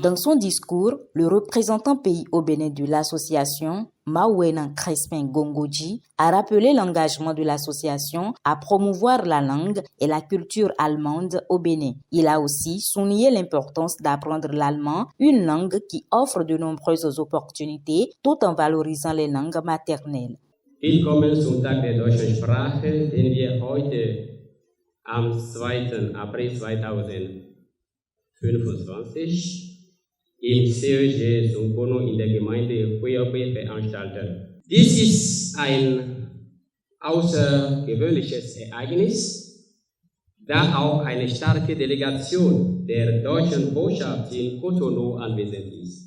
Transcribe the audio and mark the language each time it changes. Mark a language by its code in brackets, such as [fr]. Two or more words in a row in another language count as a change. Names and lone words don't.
[fr] Dans son discours, le représentant pays au Bénin de l'association, Mawena Crespin Gongoji, a rappelé l'engagement de l'association à promouvoir la langue et la culture allemande au Bénin. Il a aussi souligné l'importance d'apprendre l'allemand, une langue qui offre de nombreuses opportunités tout en valorisant les langues maternelles. [de] Willkommen zum Tag der deutschen Sprache, den wir heute am 2. April 2025 im CEG Zungbono in der Gemeinde Hoyogbe veranstalten. Dies ist ein außergewöhnliches Ereignis, da auch eine starke Delegation der deutschen Botschaft in Cotonou anwesend ist.